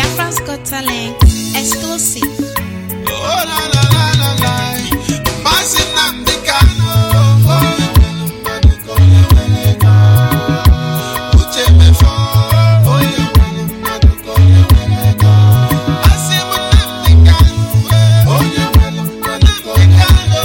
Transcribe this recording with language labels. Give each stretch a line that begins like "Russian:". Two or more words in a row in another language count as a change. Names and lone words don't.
English: Biafra's Got Talent exclusive. Oh la la la la la,
Igbo: Mazi Nnamdi Kanu. Uche mefo, oye Asimu Nnamdi Kanu, oye Nnamdi Kanu.